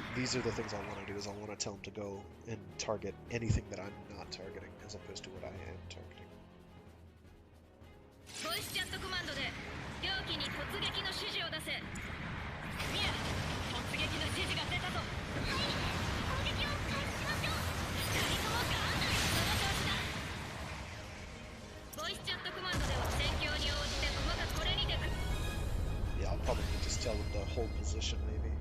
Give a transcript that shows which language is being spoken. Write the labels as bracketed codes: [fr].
[en] These are the things I want to do. Is I want to tell them to go and target anything that I'm not targeting, as opposed to what I am targeting. [ja] ボイスチャットコマンドで両機に突撃の指示を出せ。ミア、突撃の指示が出たぞ。はい、攻撃を開始しましょう。二人ともガンガンその調子だ。ボイスチャットコマンドでは戦況に応じて駒がこれにてく。 [en] Yeah, I'll probably just tell them to hold position, maybe.